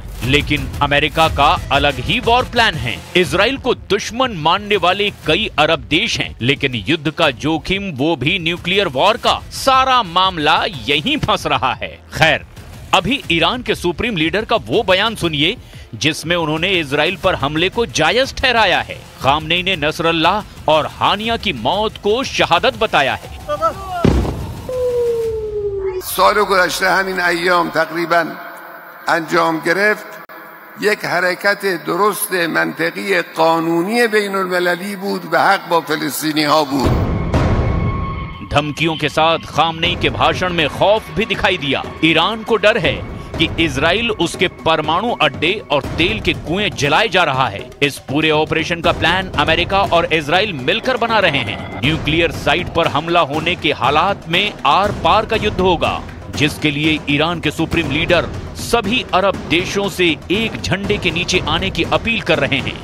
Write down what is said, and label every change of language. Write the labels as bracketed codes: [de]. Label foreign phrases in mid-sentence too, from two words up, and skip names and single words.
[hi] लेकिन अमेरिका का अलग ही [en] war plan [hi] है। इजराइल को दुश्मन मानने वाले कई अरब देश हैं, लेकिन युद्ध का जोखिम, वो भी [en] nuclear war [hi] का, सारा मामला यहीं फंस रहा है। खैर, अभी ईरान के [en] supreme leader [hi] का वो बयान सुनिए जिसमें उन्होंने इजराइल पर हमले को जायज ठहराया है। खामनेई ने नसरल्लाह और हानिया की मौत को शहादत बताया है। [fa] سال گذشته همین ایام تقریبا انجام گرفت یک حرکت درست منطقی قانونی بین المللی بود و حق با فلسطینی ها بود। [hi] धमकियों के साथ खामनेई के भाषण में खौफ भी दिखाई दिया। ईरान को डर है कि इजराइल उसके परमाणु अड्डे और तेल के कुएं जलाए जा रहा है। इस पूरे ऑपरेशन का प्लान अमेरिका और इजराइल मिलकर बना रहे हैं। [en] nuclear site [hi] पर हमला होने के हालात में आर पार का युद्ध होगा, जिसके लिए ईरान के [en] supreme leader [hi] सभी अरब देशों से एक झंडे के नीचे आने की अपील कर रहे हैं।